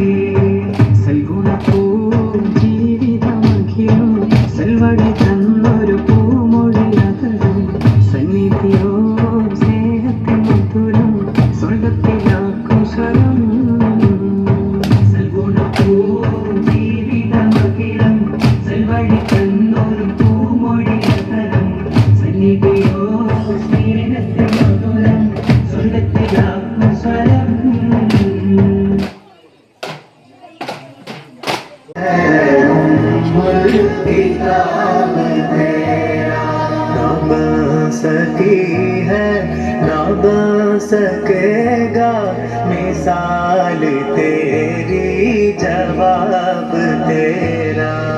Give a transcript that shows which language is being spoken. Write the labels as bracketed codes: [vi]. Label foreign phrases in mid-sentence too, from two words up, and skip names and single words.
[ml] സൽഗുണപ്പൂ ജീവിതമഖിലും സൽവഴി തന്നൊരു പൂമൊഴിയകലും സന്നിധിയോ സ്നേഹത്തിൻ മധുരം സ്വർഗത്തിലാക്കും സ്വരം സൽഗുണപ്പൂ ജീവിതമഖിലം സൽവഴി തന്നൊരു പൂമൊഴിയകലം സന്നിധിയോ സ്നേഹത്തിൻ മധുരം സ്വർഗത്തിലാക്കും സ്വരം [hi] ना बन सकी है ना बन सकेगा मिसाल तेरी जवाब तेरा